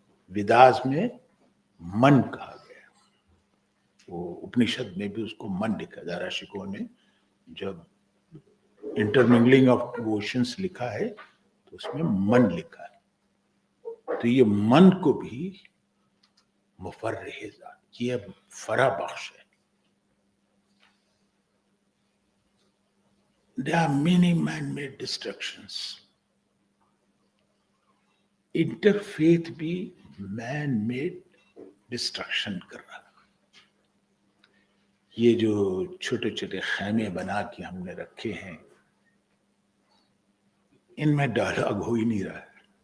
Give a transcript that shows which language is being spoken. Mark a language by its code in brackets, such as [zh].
[hi] वेदास में मन कहा गया, वो उपनिषद में भी उसको मन लिखा, दाराशिकों ने जब [en] intermingling of oceans [hi] लिखा है तो उसमें मन लिखा है। तो ये मन को भी मुफर्रिह ज़ात, ये फरा बख्श है। [en] There are many man-made distractions. [hi] Interfaith भी मैन-मेड डिस्ट्रक्शन कर रहा है। ये जो छोटे छोटे खैमे बना के हमने रखे हैं, इनमें डायलॉग हो ही नहीं रहा है।